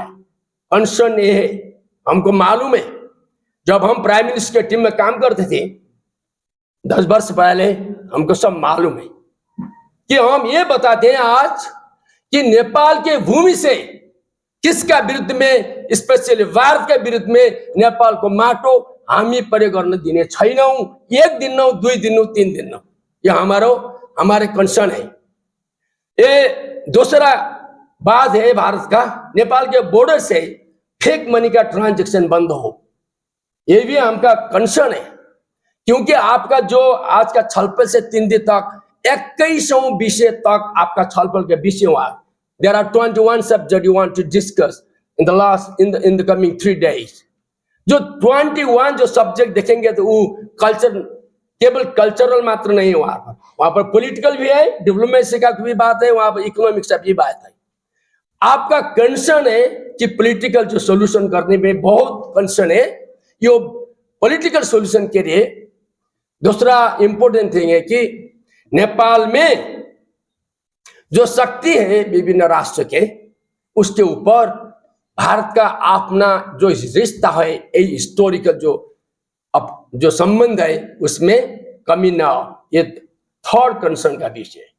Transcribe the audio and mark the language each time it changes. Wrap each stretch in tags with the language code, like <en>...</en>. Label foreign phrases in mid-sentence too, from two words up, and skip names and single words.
<hi>कंसर्न ये है, हमको मालूम है जब हम</hi> <en>Prime Minister</en> <hi>के टीम में काम करते थे 10 वर्ष पहले, हमको सब मालूम है कि हम ये बताते हैं आज कि नेपाल के भूमि से किसका विरुद्ध में, स्पेशली भारत के विरुद्ध में</hi> <ne>नेपाल को माटो हामी परे गर्न दिने छैनौं। 1 दिन नौ, 2 दिन नौ, 3 दिन नौ,</ne> <hi>ये हमारे कंसर्न है। ये दूसरा बात है भारत का, नेपाल के बॉर्डर से</hi> <en>fake money</en> <hi>का ट्रांजैक्शन बंद हो, ये भी हमका कंसर्न है। क्योंकि आपका जो आज का छलफल से 3 दिन तक 21 विषय तक आपका छलफल के विषय हुआ।</hi> <en>There are 21 subjects you want to discuss in the coming 3 days.</en> <hi>जो 21 जो सब्जेक्ट देखेंगे तो वो कल्चर केवल कल्चरल मात्र नहीं हुआ, वहां पर पॉलिटिकल भी है, डिप्लोमेसी का भी बात है, वहां पर इकोनॉमिक्स का भी बात है। आपका कंसर्न है कि पॉलिटिकल जो सॉल्यूशन करने में बहुत कंसर्न है, ये</hi> <en>political solution</en> <hi>के लिए दूसरा</hi> <en>important thing</en> <hi>है कि नेपाल में जो शक्ति है विभिन्न राष्ट्र के, उसके ऊपर भारत का अपना जो रिश्ता है, हिस्टोरिकल जो संबंध है उसमें कमी ना हो, ये</hi> <en>third concern</en> <hi>का विषय है।</hi>